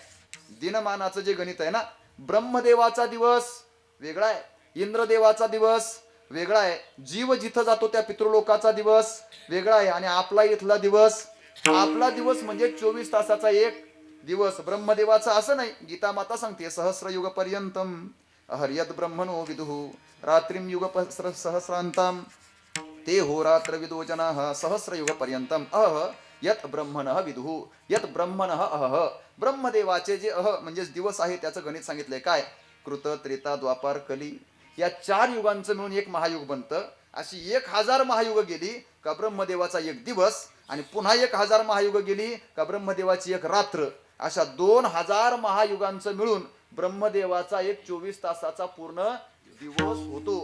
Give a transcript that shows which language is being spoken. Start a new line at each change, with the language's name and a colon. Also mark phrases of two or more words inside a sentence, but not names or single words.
Marathi: दिनमानाचं जे गणित आहे ना, ब्रह्मदेवाचा दिवस वेगळा आहे, इंद्रदेवाचा दिवस वेगळा आहे, जीव जिथं जातो त्या पितृलोकाचा दिवस वेगळा आहे, आणि आपला इथला दिवस, आपला दिवस म्हणजे 24 तासाचा एक दिवस. ब्रह्मदेवाचा असं नाही. गीता माता सांगते
Sanskrit: सहस्रयुग पर्यंतम अहर्यद ब्रह्मणो विदुः रात्रिम युग सहस्रांताम ते हो रात्र विदो जनाः सहस्रयुग पर्यंतम अह यत ब्रह्मणः विदुः यत ब्रह्मणः अह.
Marathi: ब्रह्मदेवाचे जे म्हणजे दिवस आहे त्याचं गणित सांगितलंय काय? कृत, त्रेता, द्वापार, कली या 4 युगांचं मिळून एक महायुग बनतं. अशी 1000 महायुग गेली का ब्रह्मदेवाचा एक दिवस, आणि पुन्हा 1000 महायुग गेली का ब्रह्मदेवाची एक रात्र. अशा 2000 महायुगांचं मिळून ब्रह्मदेवाचा एक 24 तासाचा पूर्ण दिवस होतो.